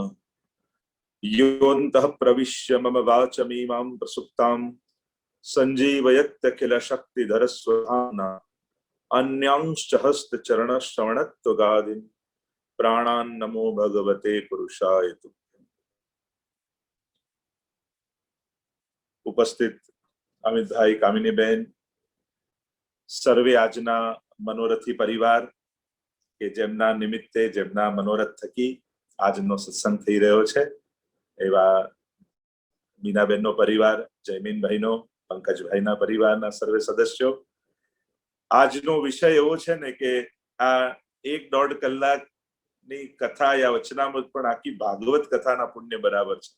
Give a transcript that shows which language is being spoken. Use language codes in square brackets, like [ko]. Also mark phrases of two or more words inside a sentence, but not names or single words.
[sa] योऽन्तः प्रविश्य मम वाचमीमां प्रसुप्तां सञ्जीवयत्यखिल शक्तिधर स्वधाम्ना अन्यांश्च हस्तचरणश्रवणत्वगादीन् प्राणान् नमो भगवते पुरुषाय तुभ्यम्। [gu] ઉપસ્થિત અમિતભાઈ, કામિનીબેન, સર્વે આજના મનોરથી પરિવાર કે જેમના નિમિત્તે જેમના મનોરથ થકી આજનો સત્સંગ થઈ રહ્યો છે, એવા મીનાબેનનો પરિવાર, જયમીનભાઈનો, પંકજભાઈના પરિવારના સર્વે સદસ્યો, આજનો વિષય એવો છે ને કે આ 1-1.5 કલાકની કથા યા વચનામૃત પણ આખી ભાગવત કથાના પુણ્ય બરાબર છે.